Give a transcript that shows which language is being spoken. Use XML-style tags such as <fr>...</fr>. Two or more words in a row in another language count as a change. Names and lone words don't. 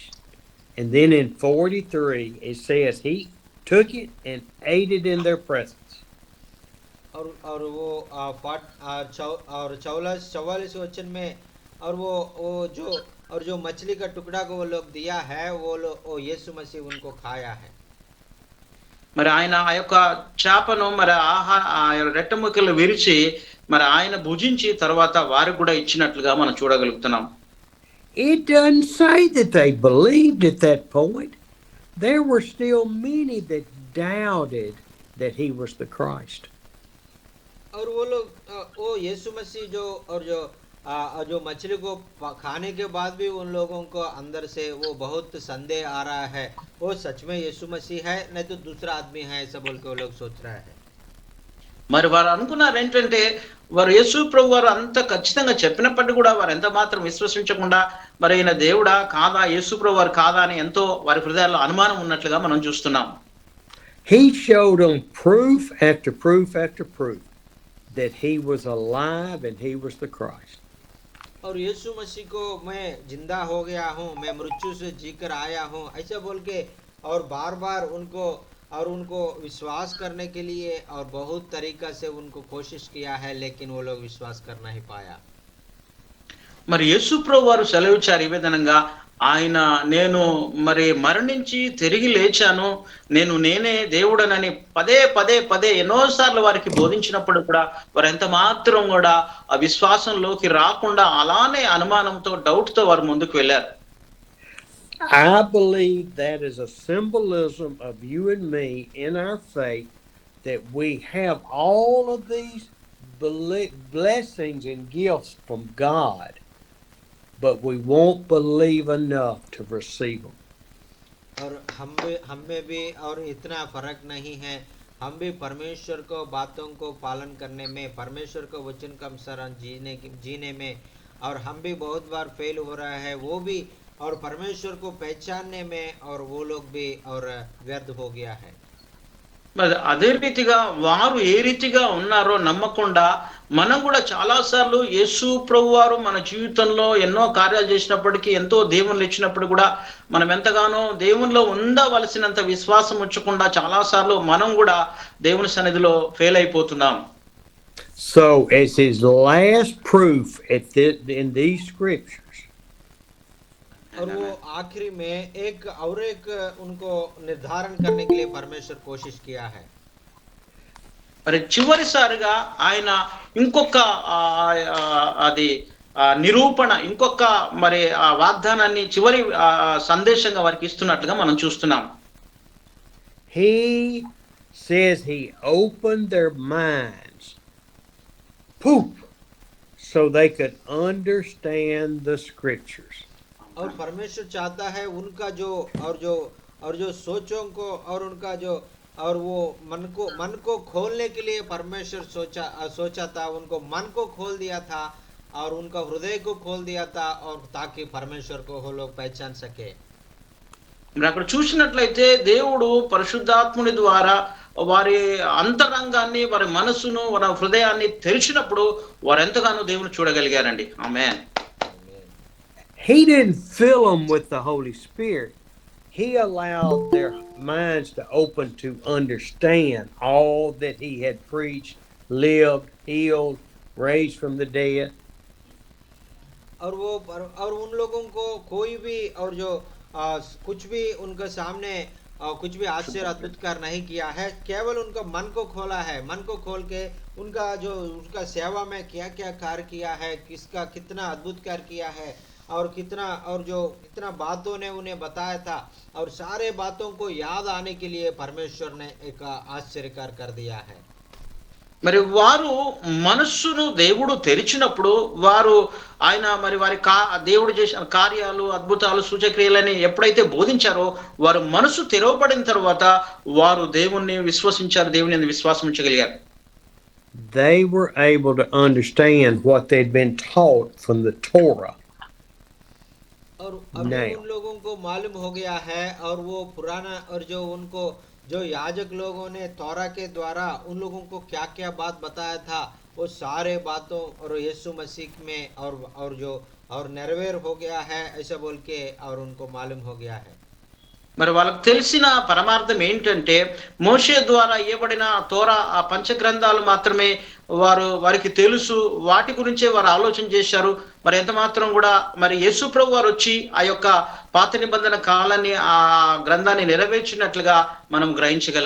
<en>And then in 43 it says he took it and ate it in their presence.</en> <hi>और वो 44 वचन में और वो जो मछली का टुकड़ा को वो लोग दिया है, वो यीशु मसीह उनको खाया है.</hi> <te>మరి ఆయన ఆ యొక్క చేపను మరి రెట్ట ముక్కలు విరిచి మరి ఆయన భుజించి తర్వాత వారికి కూడా ఇచ్చినట్లుగా మనం చూడగలుగుతున్నాం.</te> <en>It doesn't say that they believed at that point. There were still many that doubted that he was the Christ.</en> <hi>और वो लोग वो यीशु मसीह जो मछली को खाने के बाद भी उन लोगों को अंदर से वो बहुत संदेह आ रहा है, वो सच में यीशु मसीह है नहीं तो दूसरा आदमी है, ऐसा बोल के वो लोग सोच रहा है.</hi> <te>మరి వారు అనుకున్నారు ఏంటంటే, వారు యేసు ప్రభు వారు అంత ఖచ్చితంగా చెప్పినప్పటికీ కూడా వారు ఎంత మాత్రం విశ్వసించకుండా మరి ఈయన దేవుడా కాదా, యేసు ప్రభు వారు కాదా అని ఎంతో వారి హృదయాల్లో అనుమానం ఉన్నట్లుగా మనం చూస్తున్నాం.</te> <en>He showed them proof after proof after proof that he was alive and he was the Christ.</en> <hi>और यीशु मसीह को मैं जिंदा हो गया हूँ, मैं मृत्यु से जीकर आया हूँ, ऐसा बोल के और बार बार उनको विश्वास करने के लिए और बहुत तरीका से उनको कोशिश किया है, लेकिन वो लोग विश्वास कर नहीं पाया.</hi> <te>మరి యేసు ప్రభు వారు సెలవిచ్చారు ఈ విధంగా, ఆయన నేను మరి మరణించి తిరిగి లేచాను, నేనే దేవుడనని పదే ఎన్నోసార్లు వారికి బోధించినప్పుడు కూడా వారు ఎంత మాత్రం కూడా ఆ విశ్వాసంలోకి రాకుండా అలానే అనుమానంతో, డౌట్ తో వారు ముందుకు వెళ్ళారు.</te> <en>I believe that is a symbolism of you and me in our faith, that we have all of these blessings and gifts from God, but we won't believe enough to receive them.</en> <hi>और हम में भी और इतना फर्क नहीं है, हम भी परमेश्वर को बातों को पालन करने में, परमेश्वर को वचन का अनुसार जीने में, और हम भी बहुत बार फेल हो रहा है वो भी, और परमेश्वर को पहचानने में, और वो लोग भी और व्यर्थ हो गया है।</hi> <te>మరి అదే రీతిగా వారు ఏ రీతిగా ఉన్నారో నమ్మకుండా మనం కూడా చాలా సార్లు యేసు ప్రభు వారు మన జీవితంలో ఎన్నో కార్యాలు చేసినప్పటికీ, ఎంతో దేవుళ్ళు ఇచ్చినప్పుడు కూడా మనం ఎంతగానో దేవునిలో ఉండవలసినంత విశ్వాసం ఉంచకుండా చాలా సార్లు మనం కూడా దేవుని సన్నిధిలో ఫెయిల్ అయిపోతున్నాం.</te> <en>So as his last proof in these scriptures,</en> <hi>और वो आखिरी में एक उनको निर्धारण करने के लिए परमेश्वर कोशिश किया है।</hi> <te>మరి చివరిసారిగా ఆయన ఇంకొక అది నిరూపణ, ఇంకొక మరి ఆ వాగ్దానాన్ని చివరి సందేశంగా వారికి ఇస్తున్నట్లుగా మనం చూస్తున్నాం.</te> <en>he says he opened their minds, poop, so they could understand the scriptures.</en> <hi>और परमेश्वर चाहता है उनका जो सोचों को, और उनका जो, और वो मन को खोलने के लिए परमेश्वर सोचा था, उनको मन को खोल दिया था और उनका हृदय को खोल दिया था, और ताकि परमेश्वर को वो लोग पहचान सके।</hi> <te>అక్కడ చూసినట్లయితే దేవుడు పరిశుద్ధాత్ముని ద్వారా వారి అంతరంగాన్ని, వారి మనసును, వారి హృదయాన్ని తెరిచినప్పుడు వారు ఎంతగానో దేవుని చూడగలిగారండి. ఆమేన్.</te> <en>He didn't fill them with the Holy Spirit. He allowed their minds to open to understand all that he had preached, lived, healed, raised from the dead.</en> <hi>और उन लोगों को कोई भी, और जो कुछ भी उनके सामने कुछ भी आश्चर्य अद्भुत कार्य नहीं किया है, केवल उनका मन को खोला है। मन को खोल के उनका सेवा में क्या क्या कार्य किया है, किसका कितना अद्भुत कार्य किया है, और कितना बातों ने उन्हें बताया था, और सारे बातों को याद आने के लिए परमेश्वर ने एक आश्चर्य कार्य कर दिया है।</hi> <te>మరి వారు మనస్సును దేవుడు తెరిచినప్పుడు వారు ఆయన మరి వారి దేవుడు చేసిన కార్యాలు, అద్భుతాలు, సూచక్రియలని ఎప్పుడైతే బోధించారో వారు మనసు తెరవబడిన తర్వాత వారు దేవుణ్ణి విశ్వసించారు, దేవుని విశ్వాసం ఉంచగలిగారు.</te> <en>They were able to understand what they'd been taught from the Torah.</en> <hi>और अभी उन लोगों को मालूम हो गया है, और वो पुराना, और जो याजक लोगों ने तौरा के द्वारा उन लोगों को क्या क्या बात बताया था, वो सारे बातों और यीशु मसीह में और निर्वेर हो गया है, ऐसा बोल के, और उनको मालूम हो गया है।</hi> <te>మరి వాళ్ళకి తెలిసిన పరమార్థం ఏంటంటే మోషే ద్వారా ఇవ్వబడిన తోరా ఆ పంచగ్రంథాలు మాత్రమే వారికి తెలుసు, వాటి గురించే వారు ఆలోచన చేశారు. మరి ఎంత మాత్రం కూడా మరి యేసు ప్రభు వారు వచ్చి ఆ యొక్క పాత నిబంధన కాలాన్ని, ఆ గ్రంథాన్ని నెరవేర్చినట్లుగా మనం గ్రహించగలం.</te>